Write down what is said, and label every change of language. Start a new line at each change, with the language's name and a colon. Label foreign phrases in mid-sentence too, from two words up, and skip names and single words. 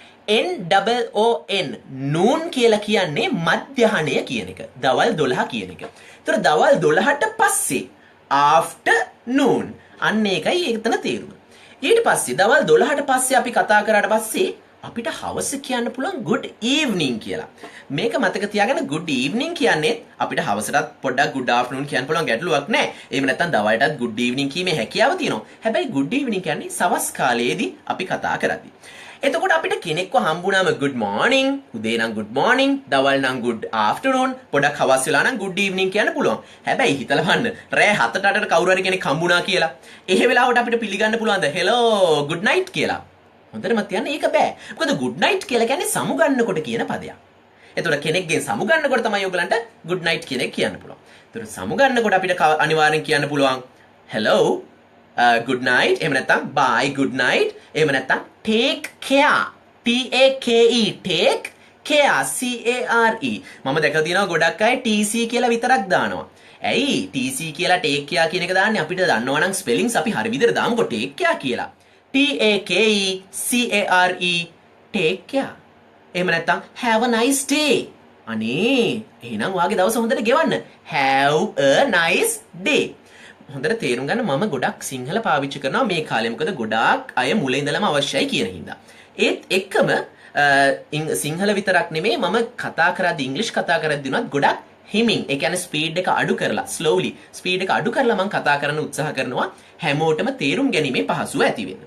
English: NOON noon
Sinhala: කියලා කියන්නේ මධ්‍යහණය කියන එක. දවල් 12 කියන එක. ඒතර දවල් 12ට පස්සේ afternoon අන්න ඒකයි එතන තේරුම. ඊට පස්සේ දවල් 12ට පස්සේ අපි කතා කරාට පස්සේ අපිට හවස කියන්න පුළුවන්
English: good evening
Sinhala: කියලා. මේක මතක තියාගන්න
English: good evening
Sinhala: කියන්නේ අපිට හවසටත් පොඩ්ඩක්
English: good afternoon
Sinhala: කියන්න පුළුවන් ගැටලුවක් නැහැ. එහෙම නැත්නම් දවල්ටත්
English: good evening
Sinhala: කීමේ හැකියාව තියෙනවා. හැබැයි
English: good evening
Sinhala: කියන්නේ සවස් කාලයේදී අපි කතා කරද්දී. එතකොට අපිට කෙනෙක්ව හම්බුනාම
English: good morning,
Sinhala: උදේ නම්
English: good morning,
Sinhala: දවල් නම්
English: good afternoon,
Sinhala: පොඩක් හවස් වෙලා නම්
English: good evening
Sinhala: කියන්න පුළුවන්. හැබැයි හිතලා බලන්න රෑ 7ට 8ට කවුරු හරි කෙනෙක් හම්බුනා කියලා. එහෙ වෙලාවට අපිට පිළිගන්න පුළුවන්ද
English: hello good night
Sinhala: කියලා? හොඳටම තියන්න ඒක බෑ. මොකද
English: good night
Sinhala: කියලා කියන්නේ සමුගන්නකොට කියන පදයක්. එතකොට කෙනෙක්ගෙන් සමුගන්නකොට තමයි ඔයගලන්ට
English: good night
Sinhala: කියන එක කියන්න පුළුවන්. එතකොට සමුගන්නකොට අපිට අනිවාර්යෙන් කියන්න පුළුවන්
English: hello good night,
Sinhala: එහෙම නැත්නම්
English: bye good night,
Sinhala: එහෙම නැත්නම්
English: take care TAKE take care CARE.
Sinhala: මම දැකලා තියෙනවා ගොඩක් අය TC කියලා විතරක් දානවා. ඇයි TC කියලා
English: take care
Sinhala: කියන එක දාන්නේ? අපිට දන්නවනම් ස්පෙලිංස් අපි හරි විදිහට දාමුකෝ
English: take care
Sinhala: කියලා.
English: TAKE take care.
Sinhala: එහෙම නැත්නම්
English: have a nice day.
Sinhala: අනේ එහෙනම් වාගේ දවස හොඳට ගෙවන්න.
English: have a nice day.
Sinhala: හොඳට තේරුම් ගන්න මම ගොඩක් සිංහල පාවිච්චි කරනවා මේ කාලේ. මොකද ගොඩාක් අය මුල ඉඳලම අවශ්‍යයි කියන හින්දා. ඒත් එක්කම සිංහල විතරක් නෙමෙයි මම කතා කරද්දී ඉංග්‍රීසි කතා කරද්දී උනත් ගොඩක් හිමින් ඒ කියන්නේ ස්පීඩ් එක අඩු කරලා slowly ස්පීඩ් එක අඩු කරලා මම කතා කරන්න උත්සාහ කරනවා හැමෝටම තේරුම් ගැනීමේ පහසුව ඇති වෙන්න.